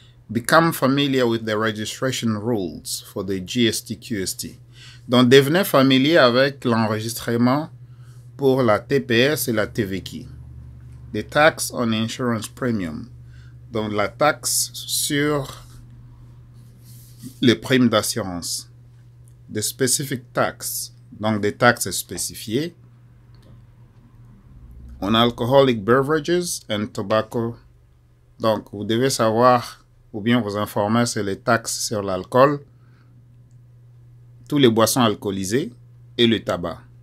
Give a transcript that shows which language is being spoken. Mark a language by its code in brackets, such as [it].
[en] Become familiar with the registration rules for the GST-QST. [fr] Donc, devenez familier avec l'enregistrement pour la TPS et la TVQ. [en] The tax on insurance premium. [fr] Donc, la taxe sur les primes d'assurance. [en] The specific tax. [fr] Donc, des taxes spécifiées. [en] On alcoholic beverages and tobacco. [fr] Donc, vous devez savoir ou bien vous informer sur les taxes sur l'alcool, tous les boissons alcoolisées et le tabac.